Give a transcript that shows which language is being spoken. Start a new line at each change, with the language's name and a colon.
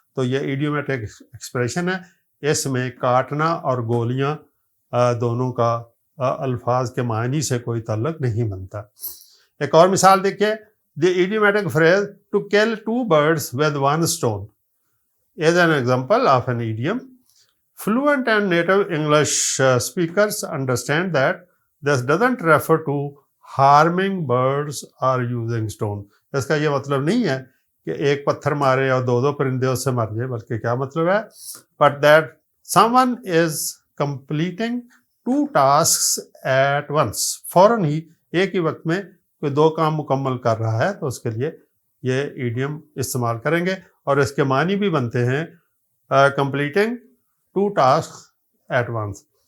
Urdu: تو یہ ایڈیومیٹک ایکسپریشن ہے, اس میں کاٹنا اور گولیاں دونوں کا الفاظ کے معنی سے کوئی تعلق نہیں بنتا. ایک اور مثال دیکھیے,
English: The idiomatic phrase to kill 2 birds with 1 stone is an example of an idiom. Fluent and native English speakers understand that this doesn't refer to harming birds or using stone.
Urdu: اس کا یہ مطلب نہیں ہے کہ ایک پتھر مارے اور 2 پرندے اس سے مر جائے, بلکہ کیا مطلب ہے,
English: but that someone is completing 2 tasks at once.
Urdu: فوراً ہی ایک ہی وقت میں کوئی 2 کام مکمل کر رہا ہے, تو اس کے لیے یہ ایڈیم استعمال کریں گے, اور اس کے معنی بھی بنتے ہیں
English: completing 2 tasks at once.